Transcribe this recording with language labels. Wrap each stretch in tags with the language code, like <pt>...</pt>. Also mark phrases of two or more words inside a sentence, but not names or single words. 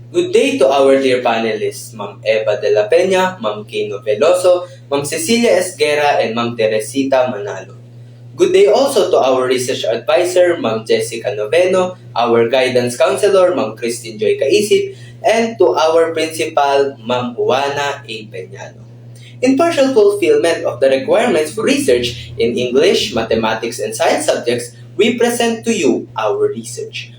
<en>Good day to our dear panelists, Ma'am Eva de la Peña, Ma'am Kino Veloso, Ma'am Cecilia Esguera, and Ma'am Teresita Manalo. Good day also to our research advisor, Ma'am Jessica Noveno, our guidance counselor, Ma'am Christine Joy Caisip, and to our principal, Ma'am Juana A. Peñano. In partial fulfillment of the requirements for research in English, mathematics, and science subjects, we present to you our research.</en>